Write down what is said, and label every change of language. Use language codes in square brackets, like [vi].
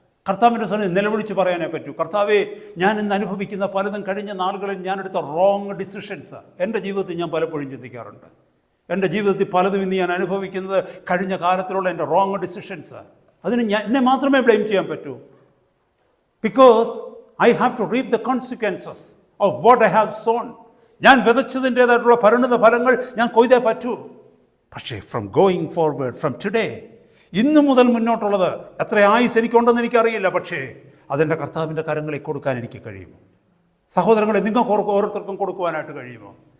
[ml] കർത്താവിൻ്റെ സന്നിധിയിൽ നിലവിളിച്ച് പറയാനേ പറ്റൂ. കർത്താവേ, ഞാൻ ഇന്ന് അനുഭവിക്കുന്ന പലതും കഴിഞ്ഞ നാളുകളിൽ ഞാനെടുത്ത [en] wrong decisions [ml] എൻ്റെ ജീവിതത്തിൽ ഞാൻ പലപ്പോഴും ചിന്തിക്കാറുണ്ട്. എൻ്റെ ജീവിതത്തിൽ പലതും ഇന്ന് ഞാൻ അനുഭവിക്കുന്നത് കഴിഞ്ഞ കാലത്തിലുള്ള എൻ്റെ [en] Wrong decisions. [ml] അതിന് എന്നെ മാത്രമേ ബ്ലെയിം ചെയ്യാൻ പറ്റൂ. [en] Because I have to reap the consequences of what I have sown. [ml] ഞാൻ വിതച്ചതിൻ്റേതായിട്ടുള്ള പരിണിത ഫലങ്ങൾ ഞാൻ കൊയ്തേ പറ്റൂ. പക്ഷേ [en] from going forward, from today, [ml] ഇന്നു മുതൽ മുന്നോട്ടുള്ളത് എത്ര ആയുസ് എനിക്കുണ്ടെന്ന് എനിക്കറിയില്ല. പക്ഷേ അതെൻ്റെ കർത്താവിൻ്റെ കരങ്ങളിൽ കൊടുക്കാൻ എനിക്ക് കഴിയുമോ? സഹോദരങ്ങളെ, നിങ്ങൾക്ക് ഓരോരുത്തർക്കും കൊടുക്കുവാനായിട്ട് കഴിയുമോ?